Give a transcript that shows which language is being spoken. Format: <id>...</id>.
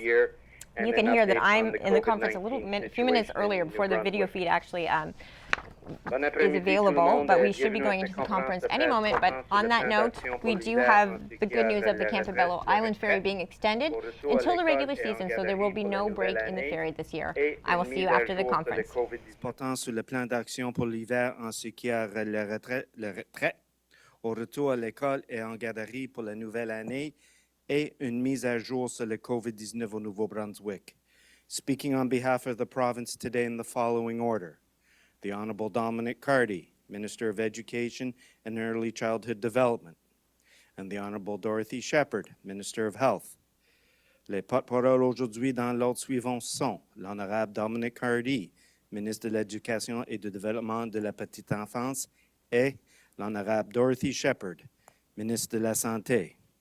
<en>You can hear that I'm in the conference a few minutes earlier before the video feed actually is available, but we should be going into the conference any moment. But on that note, we do have the good news of the Campobello Island ferry being extended until the regular season, so there will be no break in the ferry this year. I will see you after the conference.</en> <fr>Portant sur le plan d'action pour l'hiver en ce qui a le retrait au retour à l'école et en garderie pour la nouvelle année et une mise à jour sur le COVID-19 au Nouveau-Brunswick.</fr> <en>Speaking on behalf of the province today in the following order: the Honorable Dominic Cardy, Minister of Education and Early Childhood Development, and the Honorable Dorothy Shepherd, Minister of Health.</en> <fr>Les porte-paroles aujourd'hui dans l'ordre suivant sont l'Honorable Dominic Cardy, Ministre de l'Éducation et du Développement de la Petite Enfance, et l'Honorable Dorothy Shepherd, Ministre de la Santé.</fr>